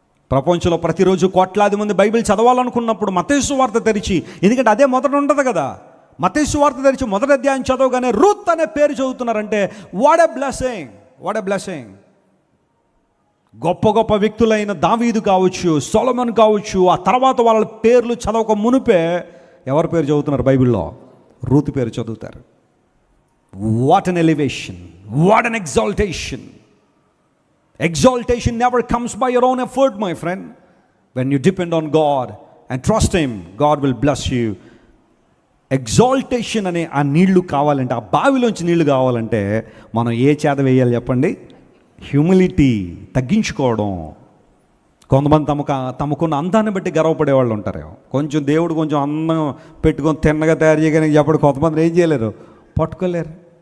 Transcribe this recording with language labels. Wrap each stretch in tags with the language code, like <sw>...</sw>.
<te>ప్రపంచంలో ప్రతిరోజు కోట్లాది మంది బైబిల్ చదవాలనుకున్నప్పుడు మత్తయి సువార్త తెరిచి, ఎందుకంటే అదే మొదట ఉంటుంది కదా, మత్తయి సువార్త తెరిచి మొదటి అధ్యాయం చదవగానే రూత్ అనే పేరు చదువుతున్నారంటే</te> <en>What a blessing, what a blessing.</en> <te>గొప్ప గొప్ప వ్యక్తులైన దావీదు కావచ్చు, సొలొమోన్ కావచ్చు, ఆ తర్వాత వాళ్ళ పేర్లు చదవక మునిపే ఎవరి పేరు చదువుతున్నారు బైబిల్లో? రూత్ పేరు చదువుతారు.</te> <en>What an elevation, what an exaltation. Exaltation never comes by your own effort, my friend. When you depend on God and trust Him, God will bless you.</en> <te>Exaltation అనే ఆ నీళ్లు కావాలంటే, ఆ బావిలోంచి నీళ్లు కావాలంటే మనం ఏ చేత వేయాలి చెప్పండి? హ్యూమిలిటీ, తగ్గించుకోవడం. కొంతమంది తమకున్న అందాన్ని బట్టి గర్వపడే వాళ్ళు ఉంటారు. కొంచెం దేవుడు కొంచెం అందం పెట్టుకొని తిన్నగా తయారు చేయగానే చెప్పడు, కొంతమంది ఏం చేయలేరు, పట్టుకోలేరు.</te>